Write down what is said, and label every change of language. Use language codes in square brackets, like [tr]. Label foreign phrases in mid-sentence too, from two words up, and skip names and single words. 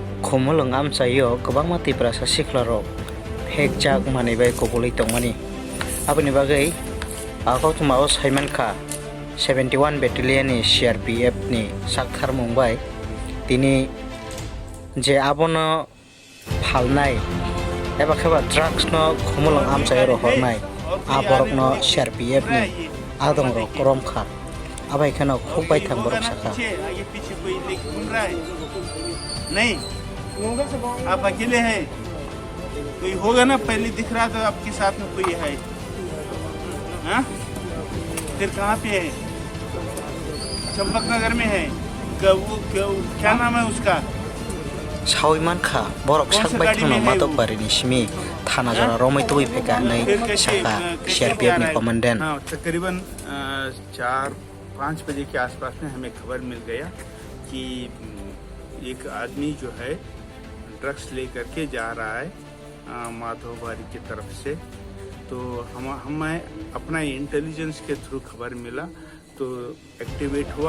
[trp] Khumulung amsayo gobang mati prasa siklarok hekjak mani bai kobuli tongmani aboni bagai ako tumao Simon Kha 71 battalion ni CRPF ni sakthar mumbai tini je abono phalnai eba khaba drugs no khumulung amsayo ro hornai aborok no CRPF ni adong ro korom kha abai khano khukbai thang borok saka [hi] नहीं आप अकेले हैं कोई होगा ना पहले दिख रहा था आपके साथ में कोई है हाँ? फिर कहाँ पे है चंपक नगर में है क्या नाम है उसका [trp] Simon Kha borok sakbai thangno matok barini simi thana jora romai tui pheka nei saka CRPF ni commandant [hi] तकरीबन 4-5 बजे के आसपास में हमें खबर मिल गया कि एक आदमी जो है ड्रग्स लेकर के जा रहा है माधोबारी की तरफ से। तो हमें अपना इंटेलिजेंस के थ्रू खबर मिला तो एक्टिवेट हुआ।